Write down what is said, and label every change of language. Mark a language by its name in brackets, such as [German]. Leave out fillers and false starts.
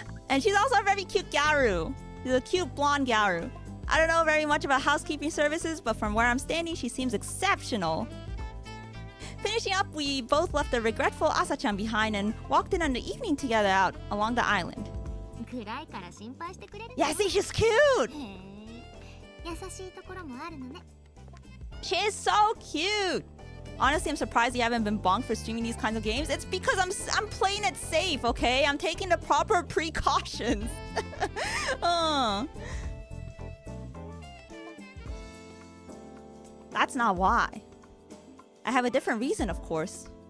[English] And she's also a very cute Gyaru. She's a cute blonde Gyaru. I don't know very much about housekeeping services, but from where I'm standing, she seems exceptional. Finishing up, we both left the regretful Asa-chan behind and walked in on the evening together out along the island. [Japanese] 暗いから心配してくれるの [English] Yeah, see, she's cute! [Japanese] へえ優しいところもあるのね [English] She is so cute! Honestly, I'm surprised you haven't been bonked for streaming these kinds of games. It's because I'm playing it safe, okay? I'm taking the proper precautions. That's not why. I have a different reason, of course.